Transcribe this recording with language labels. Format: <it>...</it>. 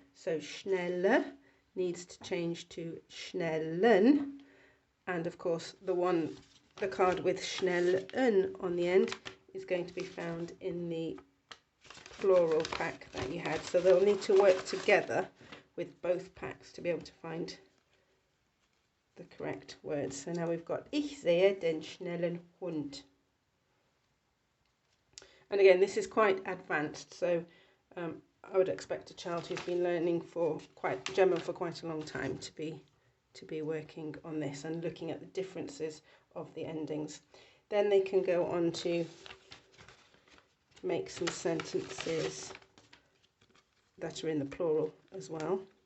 <en>So schnelle needs to change to schnellen, and of course the card with schnellen on the end is going to be found in the plural pack that you had. So they'll need to work together with both packs to be able to find the correct words. So now we've got</en> <de>Ich sehe den schnellen Hund.</de> <en>And again, this is quite advanced, so I would expect a child who's been learning German for quite a long time to be working on this and looking at the differences of the endings. Then they can go on to make some sentences that are in the plural as well.</en>